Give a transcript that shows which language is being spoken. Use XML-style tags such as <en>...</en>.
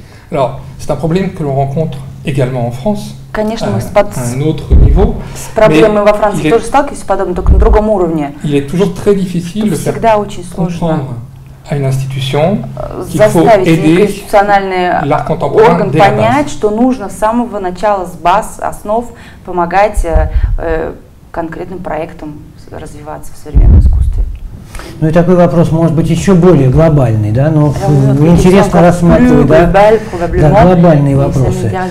<fr>Alors, c'est un problème que l'on rencontre également en France.</fr> <ru>Конечно, мы с проблемой во Франции тоже сталкиваемся подобно, только на другом уровне.</ru> <fr>Il est toujours très difficile de faire comprendre à une institution qu'il faut aider l'art contemporain</fr> <ru>орган понять, что нужно с самого начала, с баз, основ помогать конкретным проектам развиваться в современном искусстве. Ну и такой вопрос может быть еще более глобальный, да, но интересно рассматривать, да, глобальные вопросы.</ru>